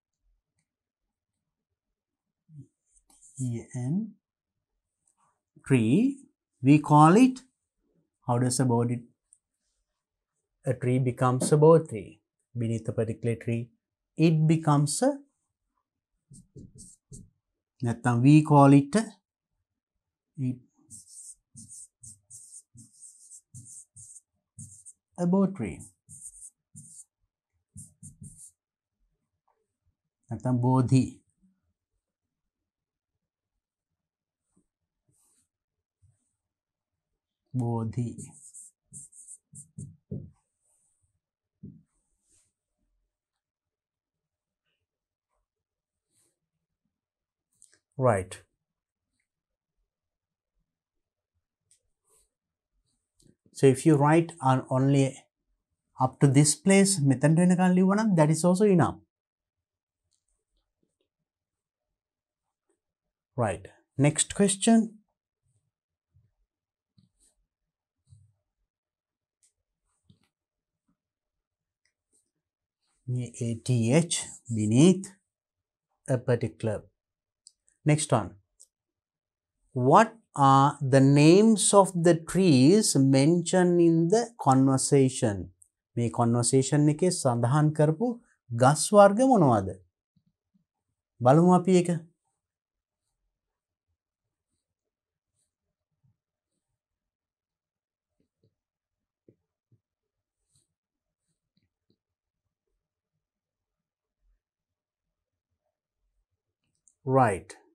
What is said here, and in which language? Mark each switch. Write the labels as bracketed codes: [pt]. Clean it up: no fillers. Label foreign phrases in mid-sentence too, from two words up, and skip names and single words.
[en] tree, we call it, how does a tree becomes a bodhi tree? Beneath a particular tree, it becomes a, we call it eat about tree. [si] නැත්නම් බෝධි. බෝධි. [en] Right. So if you write on only up to this place, [si] මෙතනට වෙනකන් ලිව්වනම් [en] that is also enough. Right. Next question. ATH beneath a particular. Next one. What are the names of the trees mentioned in the conversation? [si] මේ conversation එකේ සඳහන් කරපු ගස් වර්ග මොනවද? බලමු අපි ඒක. [en] Right.